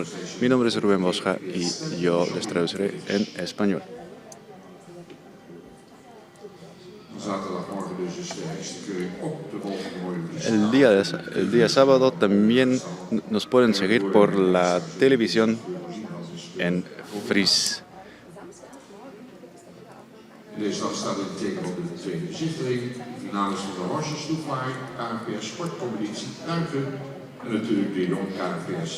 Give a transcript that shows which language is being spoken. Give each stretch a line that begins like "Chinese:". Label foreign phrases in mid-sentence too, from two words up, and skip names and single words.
Spanish: Mi nombre es Rubén Bosja y yo les traduciré en español. El día sábado también nos pueden seguir por la televisión en Fries.
Dutch: Deze dag staat in het teken van de tweede zichtering, finales van de Horses-Toeflaai, KNVS Sportcompetitie Duiken en natuurlijk de Jong KNVS.